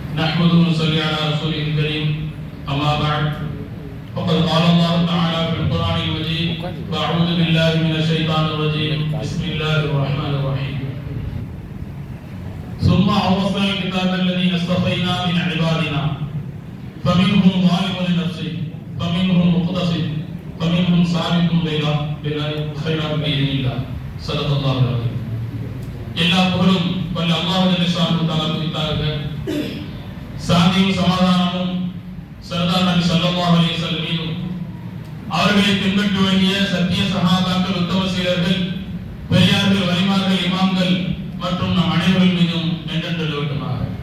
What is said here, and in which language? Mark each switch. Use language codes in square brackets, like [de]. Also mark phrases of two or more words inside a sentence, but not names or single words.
[ar] نحمده ونصلي على رسوله الكريم أما بعد فقد قال الله تعالى في القرآن المجيد فأعوذ بالله من الشيطان الرجيم بسم الله الرحمن الرحيم ثم أورثنا الكتاب الذين اصطفينا من عبادنا فمنهم ظالم لنفسه فمنهم مقتصد فمنهم سابق بالخيرات بإذن الله صدق الله العظيم. [ta] எல்லா புகழும் வல்ல அல்லாஹ் [ar] جل شأنه تعالى [ta] குறித்தாக, சாந்தியும் சமாதானமும் சர்தார் நபி [ar] صلى الله عليه وسلم [ta] மீதும் அவர்களை பின்பற்ற வேண்டிய சத்திய சஹாபாக்கள், உத்தம சீலர்கள், பெரியார்கள், வலிமார்கள், இமாம்கள் மற்றும் நம் அனைவர்கள் மீதும் என்றென்று நிலவட்டுமாக.